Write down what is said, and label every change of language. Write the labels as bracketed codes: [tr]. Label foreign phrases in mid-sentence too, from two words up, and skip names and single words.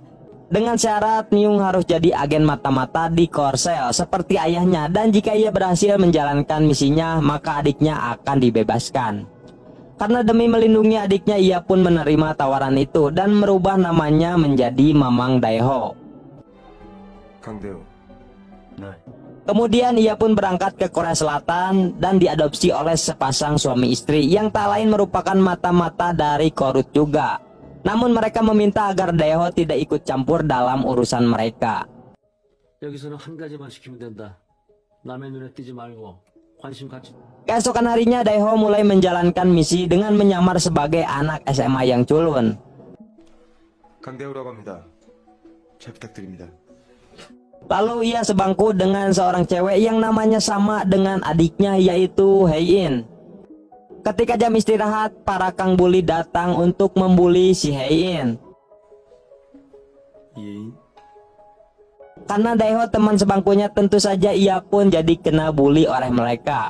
[id] Dengan syarat Myung harus jadi agen mata-mata di Korsel seperti ayahnya, dan jika ia berhasil menjalankan misinya maka adiknya akan dibebaskan. Karena demi melindungi adiknya ia pun menerima tawaran itu dan merubah namanya menjadi Mamang Daeho. [ko] 강대호. 네. [id] Kemudian ia pun berangkat ke Korea Selatan dan diadopsi oleh sepasang suami istri yang tak lain merupakan mata-mata dari Korut juga. Namun mereka meminta agar Daeho tidak ikut campur dalam urusan mereka. [ko] 여기서는 한 가지만 시키면 된다. 남의 눈에 띄지 말고 관심 갖지. [id] Keesokan harinya Daeho mulai menjalankan misi dengan menyamar sebagai anak SMA yang culun. [ko] 강대호라고 합니다. 잘 부탁드립니다. [id] Lalu ia sebangku dengan seorang cewek yang namanya sama dengan adiknya, yaitu Hae In. Ketika jam istirahat, para kang bully datang untuk membuli si Hae In. Karena Daeho teman sebangkunya, tentu saja ia pun jadi kena bully oleh mereka.